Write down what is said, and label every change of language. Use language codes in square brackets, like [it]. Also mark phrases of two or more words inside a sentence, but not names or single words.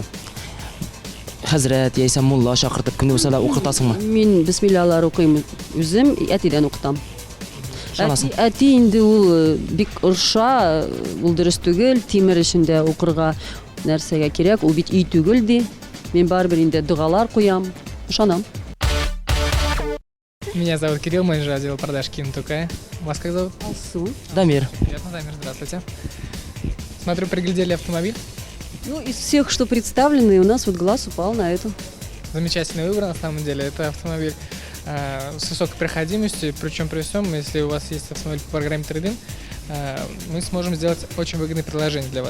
[tt] Хәзрәт яисә мулла чакыртып көнне булса да укытасыңмы? Мин бисмиллалар укыйм, үзем әтидән укытам. Шанасың. Әти инде ул бик орша, ул дөрес түгел, тимер эчендә укырга нәрсәгә кирәк, ул бит үй түгел ди. Мин барбер инде дугалар куям, ышанам. [ru] Меня зовут Кирилл, менеджер отдела продаж Кинтука. Вас как зовут? Алсу. Дамир. Приятно, Дамир, здравствуйте. Смотрю, приглядели автомобиль. Ну, из всех, что представлены, у нас вот глаз упал на эту. Замечательный выбор, на самом деле. Это автомобиль с высокой проходимостью, причем при всем, если у вас есть автомобиль по программе Trade-in, мы сможем сделать очень выгодное предложение для вас.